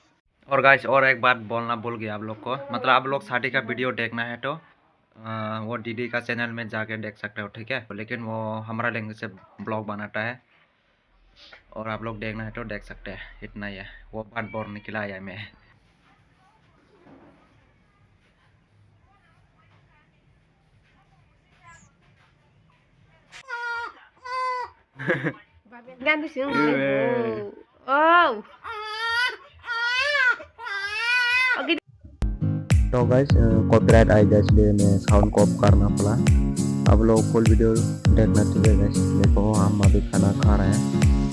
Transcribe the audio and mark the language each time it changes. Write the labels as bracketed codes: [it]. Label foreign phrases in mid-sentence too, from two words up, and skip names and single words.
[hi] और गाइस और एक बात बोलना भूल गया आप लोग को, मतलब आप लोग शादी का वीडियो देखना है तो वो दीदी का चैनल में जाके देख सकते हो। ठीक है, लेकिन वो हमारा लैंग्वेज से ब्लॉग बनाता है, और आप लोग देखना है तो देख सकते हैं, इतना ही है। वो बात बोल निकला है मैं। [id] Ganti sih ibu. Oh. Oke. [hi] तो गाइस कॉपीराइट आएगा, इसलिए मैं साउंड को ऑफ करना पड़ा। अब लोग [en] full video [hi] देखना। ठीक है गाइस, देखो हम अभी खाना खा रहे हैं।